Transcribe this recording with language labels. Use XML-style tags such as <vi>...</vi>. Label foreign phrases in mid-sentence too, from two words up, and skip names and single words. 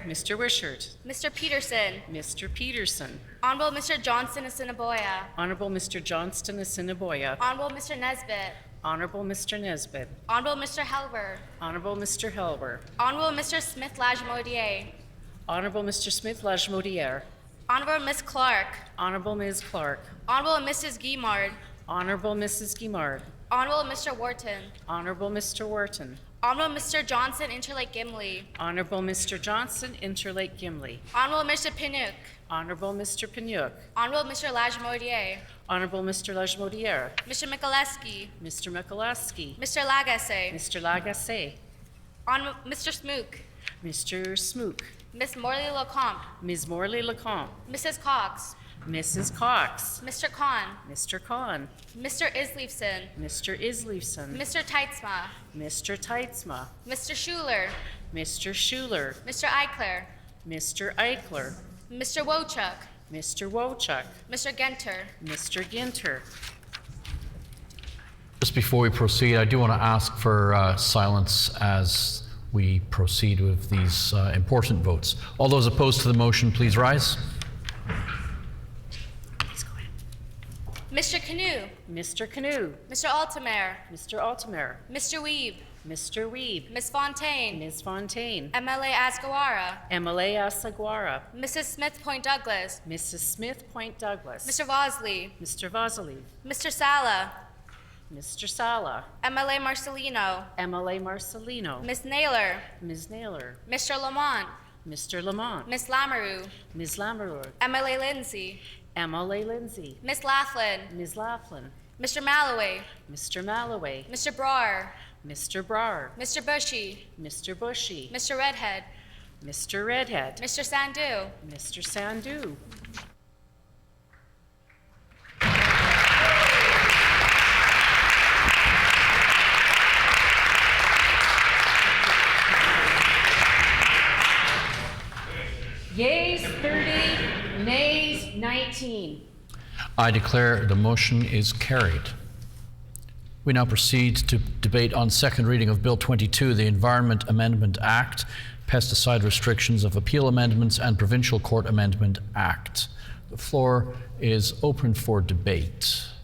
<en>Mr. Wishart. Mr. Peterson. Mr. Peterson. Honorable Mr. Johnson Assiniboia. Honorable Mr. Johnston Assiniboia. Honorable Mr. Nesbitt. Honorable Mr. Nesbitt. Honorable Mr. Helver. Honorable Mr. Helver. Honorable Mr. Smith Lajmodier. Honorable Mr. Smith Lajmodier. Honorable Ms. Clark. Honorable Ms. Clark. Honorable Mrs. Guimard. Honorable Mrs. Guimard. Honorable Mr. Wharton. Honorable Mr. Wharton. Honorable Mr. Johnson Interlake Gimli. Honorable Mr. Johnson Interlake Gimli. Honorable Mr. Pinuk. Honorable Mr. Pinuk. Honorable Mr. Lajmodier. Honorable Mr. Lajmodier. Mr. Mikuleski. Mr. Mikuleski. Mr. Lagasse. Mr. Lagasse. Mr. Smook. Mr. Smook. Miss Morley Lecomte. Ms. Morley Lecomte. Mrs. Cox. Mrs. Cox. Mr. Khan. Mr. Khan. Mr. Isleifson. Mr. Isleifson. Mr. Teitzma. Mr. Teitzma. Mr. Schuler. Mr. Schuler. Mr. Eichler. Mr. Eichler. Mr. Wochuk. Mr. Wochuk. Mr. Genter. Mr. Ginter. Just before we proceed, I do want to ask for silence as we proceed with these important votes. All those opposed to the motion, please rise. Mr. Canoe. Mr. Canoe. Mr. Altamare. Mr. Altamare. Mr. Weeb. Mr. Weeb. Ms. Fontaine. Ms. Fontaine. MLA Asgawara. MLA Asaguara. Mrs. Smith Point Douglas. Mrs. Smith Point Douglas. Mr. Vosley. Mr. Vosley. Mr. Sala. Mr. Sala. MLA Marcelino. MLA Marcelino. Ms. Naylor. Ms. Naylor. Mr. Lamont. Mr. Lamont. Ms. Lamoureux. Ms. Lamoureux. MLA Lindsay. MLA Lindsay. Ms. Laughlin. Ms. Laughlin. Mr. Malloway. Mr. Malloway. Mr. Brar. Mr. Brar. Mr. Bushy. Mr. Bushy. Mr. Redhead. Mr. Redhead. Mr. Sandu. Mr. Sandu. Yeas 30, nays 19. I declare the motion is carried. We now proceed to debate on second reading of Bill 22, the Environment Amendment Act, Pesticide Restrictions of Appeal Amendments, and Provincial Court Amendment Act. The floor is open for debate.</en>